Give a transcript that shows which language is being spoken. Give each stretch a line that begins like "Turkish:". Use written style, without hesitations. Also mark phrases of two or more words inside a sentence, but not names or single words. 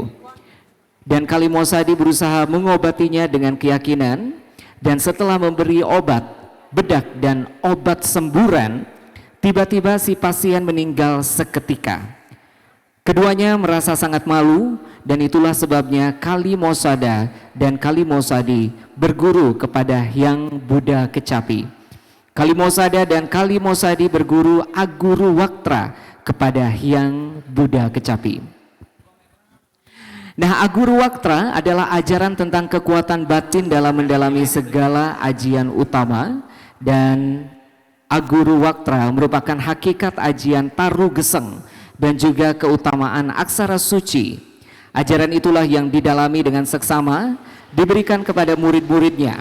Indonesian: Dan Kali Mosadi berusaha mengobatinya dengan keyakinan, dan setelah memberi obat, bedak dan obat semburan, tiba-tiba si pasien meninggal seketika. Keduanya merasa sangat malu, dan itulah sebabnya Kali Mosada dan Kali Mosadi berguru kepada Hyang Buddha Kecapi. Kali Mosada dan Kali Mosadi berguru Aguru Waktra kepada Hyang Buddha Kecapi. Nah, Aguru Waktra adalah ajaran tentang kekuatan batin dalam mendalami segala ajian utama, dan Aguru Waktra merupakan hakikat ajian Taru Geseng dan juga keutamaan aksara suci. Ajaran itulah yang didalami dengan seksama, diberikan kepada murid-muridnya.